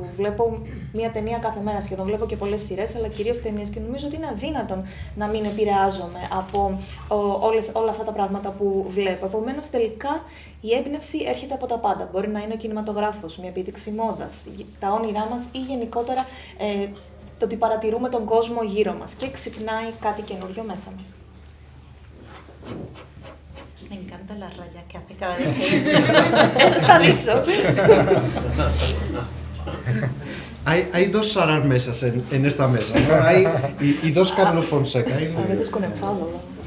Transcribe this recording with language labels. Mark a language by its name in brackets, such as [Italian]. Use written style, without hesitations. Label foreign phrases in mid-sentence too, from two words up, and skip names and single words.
[Greek] Βλέπω μία ταινία κάθε μέρα σχεδόν, βλέπω και πολλές σειρές, αλλά κυρίως ταινίες και νομίζω ότι είναι αδύνατον να μην επηρεάζομαι από όλα αυτά τα πράγματα που βλέπω. Επομένως, τελικά η έμπνευση έρχεται από τα πάντα. Μπορεί να είναι ο κινηματογράφος, μια επίδειξη μόδας, τα όνειρά μας ή γενικότερα το ότι παρατηρούμε τον κόσμο γύρω μας και ξυπνάει κάτι καινούριο μέσα μας. [Spanish] Me encantan las rayas que hace cada vez que... Eso está liso. Hay dos Saras Mesas en esta mesa, ¿no? Y dos Carlos Fonseca. A veces con enfado, ¿no?